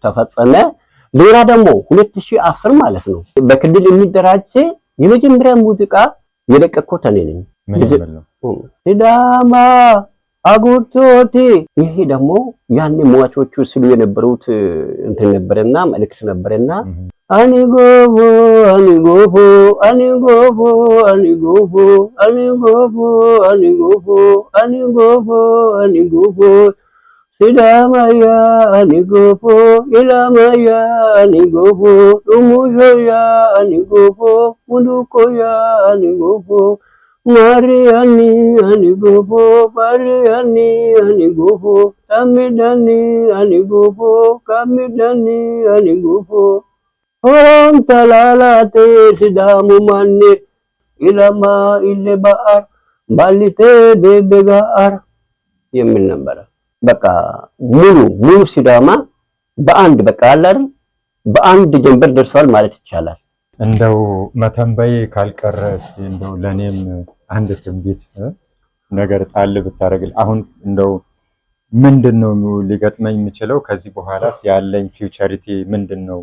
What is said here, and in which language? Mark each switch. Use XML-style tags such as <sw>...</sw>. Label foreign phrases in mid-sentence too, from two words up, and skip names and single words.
<am>ተፈጸመ። ሌላ ደግሞ 2010 ማለት ነው በክልል የሚደራጅ የመጀመሪያ ሙዚቃ የለቀቅኩት እኔ ነኝ። ምን ይመስል ነው? ሲዳማ አጉርቶቲ። ይሄ ደግሞ ያኔ ሟቾቹ ሲሉ የነበሩት እንትን ነበርና መልእክት ነበርና</am> <sid>ani gobo ani gobo ani gobo ani gobo ani gobo ani gobo ani gobo ani gobo Sidamaya ani gobo ilamaya ani gobo umujoya ani gobo mudukoya ani gobo Mariani ani gobo Mariani ani gobo Kamidani ani gobo Kamidani ani gobo Om talalate sidamu mani ilama ilebaar balite bebegaar</sid> <am>የሚል ነበረ። በቃ ሙሉ ሲዳማ በአንድ በቃ አላር በአንድ ጀንበር ደርሷል ማለት ይቻላል። እንደው መተንበይ ካልቀረ እስቲ እንደው ለኔም አንድ ትንቢት ነገር ጣል ብታረግል። አሁን እንደው ምንድነው ሊገጥመኝ የሚችለው ከዚህ በኋላስ ያለኝ ፊውቸሪቲ ምንድነው?</am>